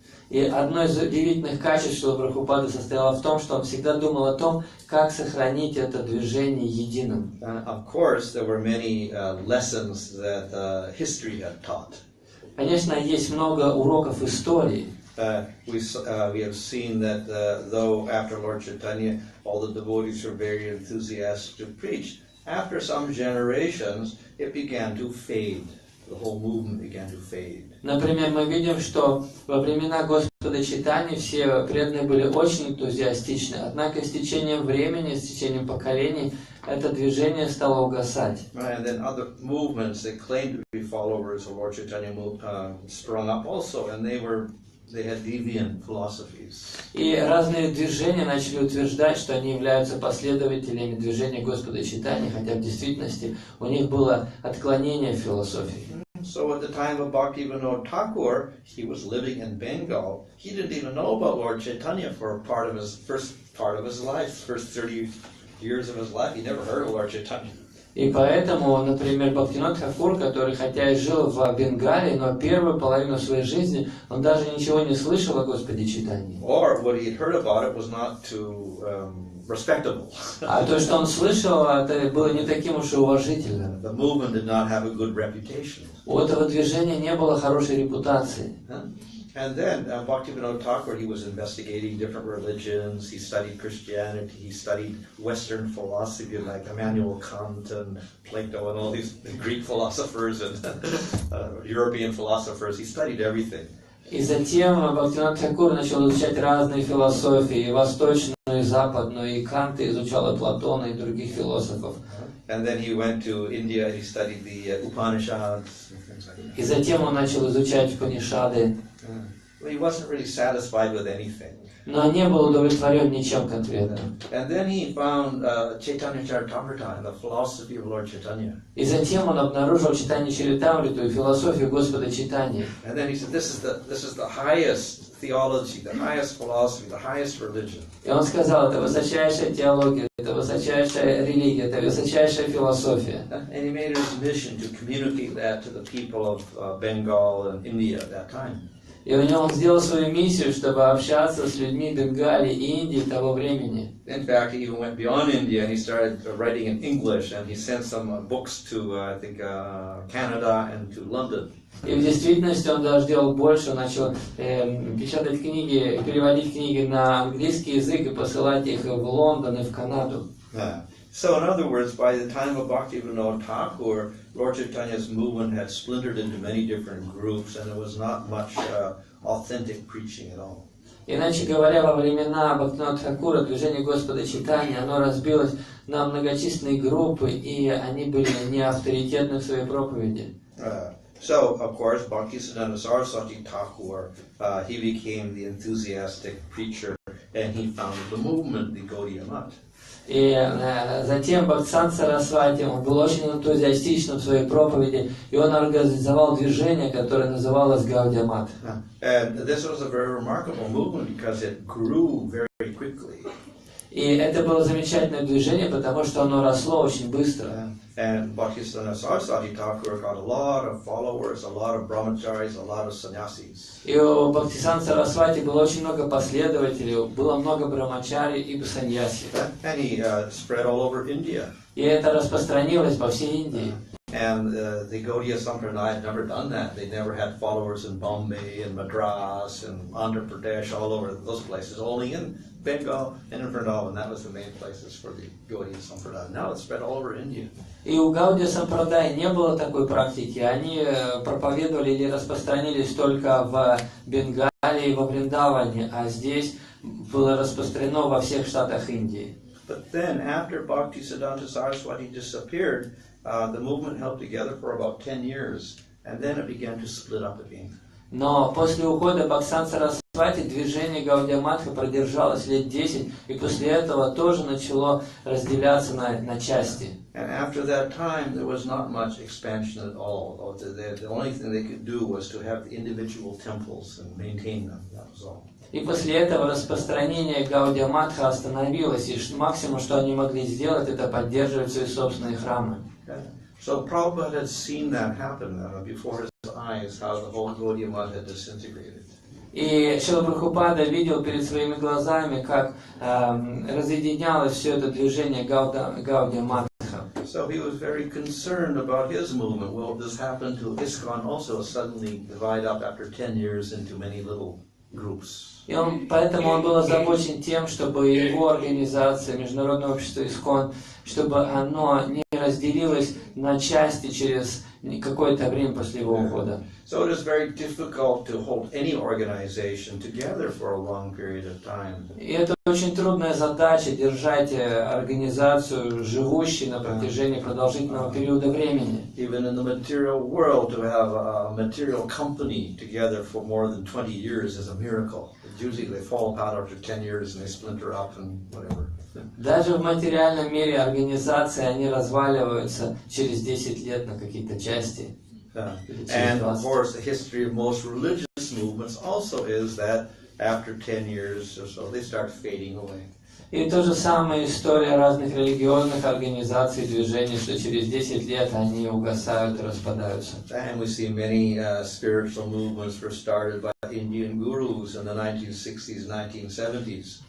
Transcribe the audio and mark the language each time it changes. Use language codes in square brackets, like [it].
[ru] И одно из удивительных качеств Шрилы Прабхупады состояло в том, что он всегда думал о том, как сохранить это движение единым. [en] Of course, there were many lessons that history had taught. [ru] Конечно, есть много уроков истории. [en] We have seen that though after Lord Chaitanya, all the devotees were very enthusiastic to preach, after some generations, it began to fade. The whole movement began to fade. [ru] Например, мы видим, что во времена Господа Чайтаньи все преданные были очень энтузиастичны, однако с течением времени, с течением поколений, это движение стало угасать. [en] And then other movements that claimed to be followers of Lord Chaitanya sprung up also, and they had deviant philosophies. [ru] И разные движения начали утверждать, что они являются последователями движения Господа Чайтаньи, хотя в действительности у них было отклонение в философии. [en] So at the time of Bhaktivinoda Thakur, he was living in Bengal. He didn't even know about Lord Chaitanya for first part of his life, first 30 years of his life. He never heard of Lord Chaitanya. [ru] И поэтому, например, Бхактивинод Тхакур, который хотя и жил в Бенгалии, но первую половину своей жизни он даже ничего не слышал о Господе Чайтаньи. [en] Or what he had heard about it was not too respectable. [ru] А то, что он слышал, это было не таким уж и уважительным. [en] The movement did not have a good reputation. [ru] У этого движения не было хорошей репутации. [en] And then Bhaktivinoda Thakur, he was investigating different religions. He studied Christianity. He studied Western philosophy like Immanuel Kant and Plato and all these Greek philosophers and European philosophers. He studied everything. [ru] И затем Бхактивинод Тхакур начал изучать разные философии, и восточную, и западную, и Канта изучал и Платона, и других философов. [en] And then he went to India and he studied the Upanishads. [ru] И затем он начал изучать Упанишады. [en] he wasn't really satisfied with anything. [ru] Но не был удовлетворен ничем конкретным. [en] And then he found Chaitanya Charitamrita and the philosophy of Lord Chaitanya. [ru] И затем он обнаружил Чайтанью Чаритамриту и философию Господа Чайтаньи. [en] And then he said, this is the highest theology, the highest philosophy, the highest religion. [ru] И он сказал, это высочайшая теология, это высочайшая религия, это высочайшая философия. [en] And he made it his mission to communicate that to the people of Bengal and India at that time. [ru] И у него он сделал свою миссию, чтобы общаться с людьми Бенгалии и Индии того времени. [en] In fact, he even went beyond India and he started writing in English and he sent some books to, I think, Canada and to London. [ru] И в действительности он даже делал больше, он начал печатать книги, переводить книги на английский язык и посылать их в Лондон и в Канаду. [en] So, in other words, by the time of Bhaktivinoda Thakur, Lord Chaitanya's movement had splintered into many different groups, and there was not much authentic preaching at all. [ru] Иначе говоря, во времена Бхактивинода Тхакура движение Господа Чайтаньи, оно разбилось на многочисленные группы, и они были не авторитетны в своей проповеди. [en] So, of course, Bhaktisiddhanta Saraswati Thakur, he became the enthusiastic preacher, and he founded the movement, the Gaudiya Math. [ru] И затем Бхактисиддханта Сарасвати, он был очень энтузиастичным в своей проповеди, и он организовал движение, которое называлось Гаудия Мат. [en] And this was a very remarkable movement because it grew very quickly. [ru] И это было замечательное движение, потому что оно росло очень быстро. [en] And Bhaktisiddhanta Saraswati Thakur got a lot of followers, a lot of brahmacharis, a lot of sannyasis. [ru] И у Бхактисиддханта Сарасвати было очень много последователей, было много брамачари и саньяси. [en] And he spread all over India. [ru] И это распространилось по всей Индии. [en] And the Gaudiya Sampradaya had never done that. They never had followers in Bombay and Madras and Andhra Pradesh, all over those places. Only in Bengal and in Vrindavan. That was the main places for the Gaudiya Sampradaya. Now it's spread all over India. [ru] И у Гаудия Сампрадай не было такой практики. Они проповедовали или распространились только в Бенгалии и во Вриндаване, а здесь было распространено во всех штатах Индии. [en] But then, after Bhaktisiddhanta Saraswati disappeared, the movement held together for about 10 years, and then it began to split up again. [ru] Но после ухода Бхактисиддханта Сарасвати движение Гаудия Матха продержалось лет 10, и после этого тоже начало разделяться на части. [en] And after that time, there was not much expansion at all. The only thing they could do was to have the individual temples and maintain them. That was all. [ru] И после этого распространение Гаудия Матха остановилось, и максимум, что они могли сделать, это поддерживать свои собственные храмы. [en] So Prabhupada had seen that happen before his eyes, how the whole Gaudiya Math had disintegrated. [ru] И Шрила Прабхупада видел перед своими глазами, как разъединялось все это движение Гаудия Матха. [en] So he was very concerned about his movement. Will this happen to ISKCON also suddenly divide up after 10 years into many little groups? [ru] И поэтому он был озабочен тем, чтобы его организация, Международное общество ИСККОН, чтобы оно не разделилось на части через какое-то время после его ухода. [en] So it is very difficult to hold any organization together for a long period of time. [ru] И это очень трудная задача держать организацию живущей на протяжении продолжительного периода времени. [en] Even in the material world, to have a material company together for more than 20 years is a miracle. Usually they fall apart after 10 years and they splinter up and whatever. [ru] Даже в материальном мире организации, они разваливаются через 10 лет на какие-то части. [en] And of course, the history of most religious movements also is that after 10 years or so, they start fading away. [ru] И то же самое история разных религиозных организаций, движений, что через 10 лет они угасают и распадаются. [en] And we see many spiritual movements were started by Indian gurus in the 1960s, 1970s.